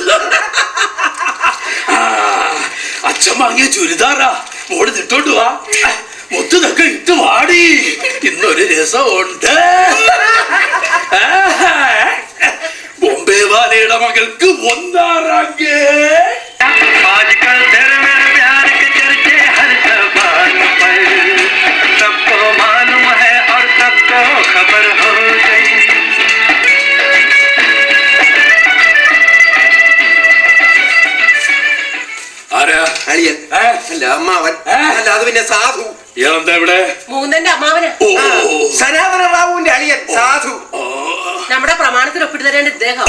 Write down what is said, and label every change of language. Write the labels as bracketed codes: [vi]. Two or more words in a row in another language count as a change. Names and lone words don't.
[ml] അച്ഛൻ വാങ്ങിയ ചുരിദാറാ, മോള് ഇട്ടോണ്ട് വാ, മുത്തതൊക്കെ ഇട്ട് വാടി, ഇന്നൊരു രസമുണ്ട്. ബോംബെ വാലയുടെ മകൾക്ക് 1ാം റാങ്ക്. [hi] आजकल तेरे मेरे प्यार के चर्चे हर ज़बान पर, सबको मालूम है और सबको खबर हो गई. [ml] ആരാ? അളിയൻ. അല്ല, അമ്മാവൻ. അല്ല, അത് പിന്നെ സാധു. എന്താ ഇവിടെ? മൂന്നന്റെ അമ്മാവന്. സനാതന റാവുവിന്റെ അളിയൻ സാധു. നമ്മുടെ പ്രമാണത്തിൽ ഒപ്പിട്ട് തരേണ്ട ഇദ്ദേഹം.